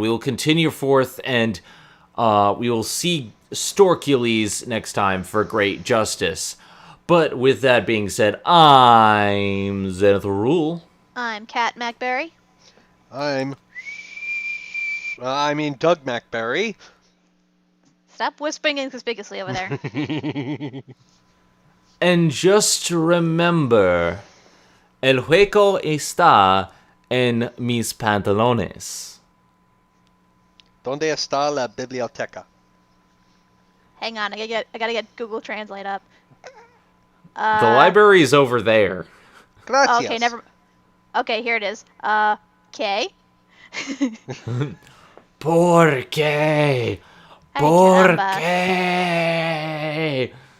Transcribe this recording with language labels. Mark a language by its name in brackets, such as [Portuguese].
[English] We will continue forth, and we will see Storkules next time for great justice. But with that being said, I'm Zenith Rule. I'm Kat Macberrie. Doug Macberrie. Stop whispering inconspicuously over there. And just remember, [Spanish] el juego está en mis pantalones. ¿Dónde está la biblioteca? [English] Hang on, I gotta get Google Translate up. The library is over there. [Spanish] Gracias. [English] Okay, Okay, here it is. K. [Spanish] ¿Por qué? ¿Por qué?